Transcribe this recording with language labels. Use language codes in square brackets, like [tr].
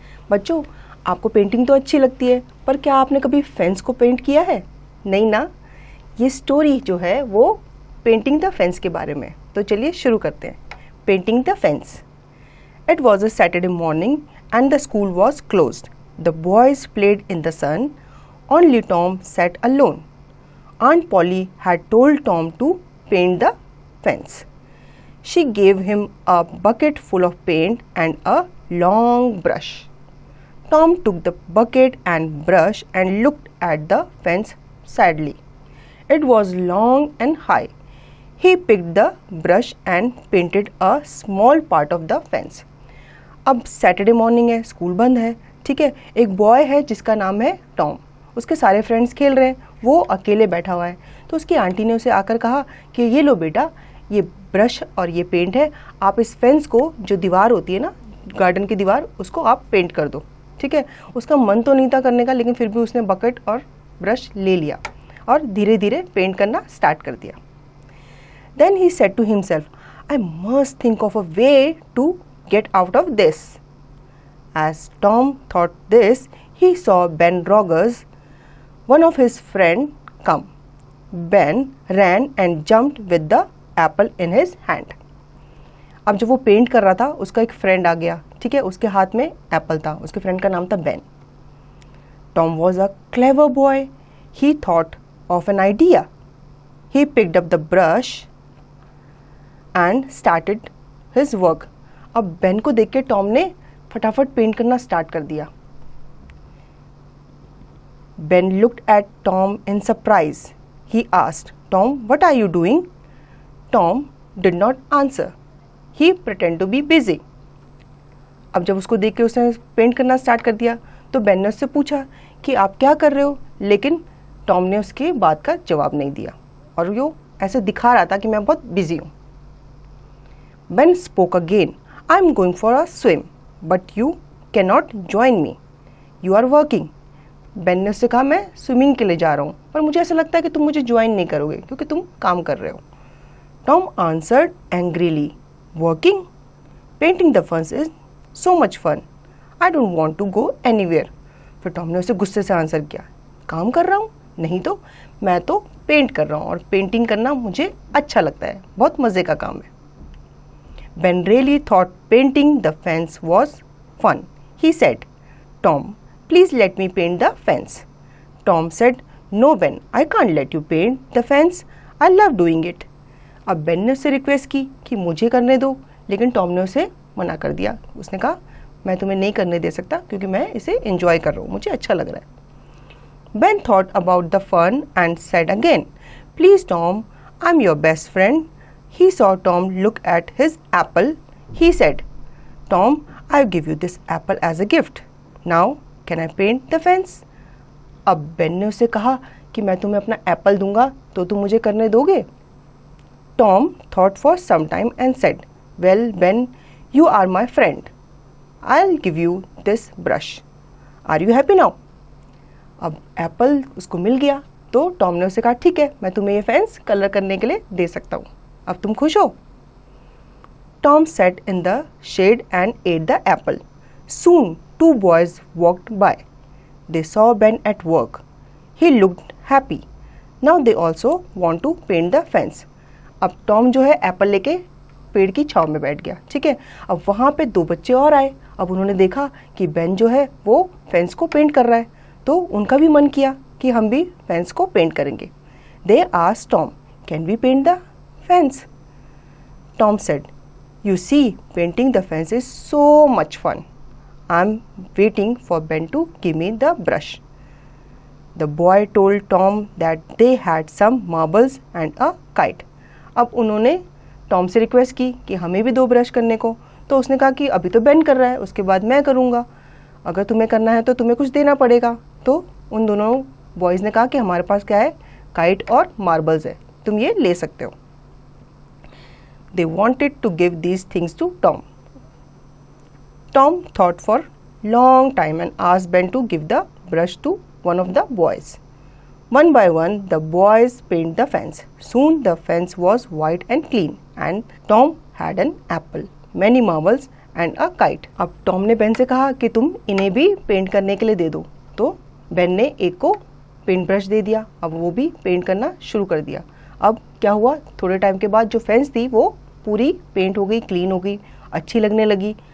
[hi] बच्चों, आपको पेंटिंग तो अच्छी लगती है, पर क्या आपने कभी फेंस को पेंट किया है? नहीं ना। ये स्टोरी जो है वो पेंटिंग द फेंस के बारे में। तो चलिए शुरू करते हैं। Painting the fence. [en] It was a Saturday morning and the school was closed. The boys played in the sun. Only Tom sat alone. Aunt Polly had told Tom to paint the fence. She gave him a bucket full of paint and a long brush. Tom took the bucket and brush and looked at the fence sadly. It was long and high. He picked the brush and painted a small part of the fence. [hi] अब Saturday morning है, school बंद है, ठीक है। एक boy है जिसका नाम है टॉम। उसके सारे फ्रेंड्स खेल रहे हैं, वो अकेले बैठा हुआ है। तो उसकी आंटी ने उसे आकर कहा कि ये लो बेटा, ये ब्रश और ये पेंट है, आप इस फेंस को, जो दीवार होती है ना, गार्डन की दीवार, उसको आप पेंट कर दो, ठीक है। उसका मन तो नहीं था करने का, लेकिन फिर भी उसने बकेट और ब्रश ले लिया और धीरे धीरे पेंट करना स्टार्ट कर दिया। [en] Then he said to himself, I must think of a way to get out of this. As Tom thought this, he saw Ben Rogers, one of his friend, come. Ben ran and jumped with the apple in his hand. [hi] अब जब वो paint कर रहा था, उसका एक friend आ गया, ठीक है। उसके हाथ में एप्पल था, उसके फ्रेंड का नाम था Ben. [en] Tom was a clever boy. He thought of an idea. He picked up the brush and started his work. [hi] अब बेन को देख के टॉम ने फटाफट पेंट करना स्टार्ट कर दिया। [en] Ben looked at Tom in surprise. He asked, Tom what are you doing? Tom did not answer. He pretended to be busy. [hi] अब जब उसको देख के उसने पेंट करना स्टार्ट कर दिया, तो बेन ने उससे पूछा कि आप क्या कर रहे हो, लेकिन टॉम ने उसकी बात का जवाब नहीं दिया और वो ऐसे दिखा रहा था कि मैं बहुत बिजी हूँ। [en] Ben spoke again, I am going for a swim, but you cannot join me. You are working. [hi] Ben ने उससे कहा, मैं स्विमिंग के लिए जा रहा हूँ, पर मुझे ऐसा लगता है कि तुम मुझे ज्वाइन नहीं करोगे क्योंकि तुम काम कर रहे हो। [en] Tom answered angrily, working? Painting the fence is so much fun. I don't want to go anywhere. [hi] फिर टॉम ने उसे गुस्से से आंसर किया, काम कर रहा हूँ? नहीं तो, मैं तो पेंट कर रहा हूँ और पेंटिंग करना मुझे अच्छा लगता है, बहुत मज़े का काम है। [en] Ben really thought painting the fence was fun. He said, Tom, please let me paint the fence. Tom said, No, Ben, I can't let you paint the fence. I love doing it. [hi] अब Ben ने उससे request की कि मुझे करने दो, लेकिन Tom ने उसे मना कर दिया। उसने कहा, मैं तुम्हें नहीं करने दे सकता क्योंकि मैं इसे एंजॉय कर रहा हूँ, मुझे अच्छा लग रहा है। [en] Ben thought about the fun and said again, Please, Tom, I'm your best friend. He saw Tom look at his apple. He said, Tom, I'll give you this apple as a gift. Now, can I paint the fence? [hi] अब Ben ने उसे कहा कि मैं तुम्हें अपना Apple दूंगा तो तुम मुझे करने दोगे? [en] Tom thought for some time and said, Well, Ben, you are my friend. I'll give you this brush. Are you happy now? [hi] अब एप्पल उसको मिल गया तो टॉम ने उसे कहा, ठीक है, मैं तुम्हें ये फेंस कलर करने के लिए दे सकता हूँ, अब तुम खुश हो? [en] Tom sat in the shade and ate the apple. Soon, two boys walked by. They saw Ben at work. He looked happy. Now they also want to paint the fence. [hi] अब टॉम जो है Apple लेके पेड़ की छांव में बैठ गया, ठीक है। अब वहाँ पे दो बच्चे और आए। अब उन्होंने देखा कि बेन जो है वो फेंस को पेंट कर रहा है, तो उनका भी मन किया कि हम भी फेंस को पेंट करेंगे। [en] They asked Tom, Can we paint the fence? Tom said, You see, painting the fence is so much fun. I'm waiting for Ben to give me the brush. The boy told Tom that they had some marbles and a kite. [hi] अब उन्होंने Tom से request की कि हमें भी दो brush करने को, तो उसने कहा कि अभी तो बेन कर रहा है, उसके बाद मैं करूँगा, अगर तुम्हें करना है तो तुम्हें कुछ देना पड़ेगा। तो उन दोनों बॉयज़ ने कहा कि हमारे पास क्या है, काइट और मार्बल्स है, तुम ये ले सकते हो। [en] They wanted to give these things to Tom. Tom thought for long time and asked Ben to give the brush to one of the boys. One by one, the boys painted the fence. Soon the fence was white and clean, and Tom had an apple many marbles and a kite. [hi] अब Tom ने Ben से कहा कि तुम इन्हें भी paint करने के लिए दे दो, तो बेन ने एक को पेंट ब्रश दे दिया। अब वो भी पेंट करना शुरू कर दिया। अब क्या हुआ, थोड़े टाइम के बाद जो फेंस थी वो पूरी पेंट हो गई, क्लीन हो गई, अच्छी लगने लगी।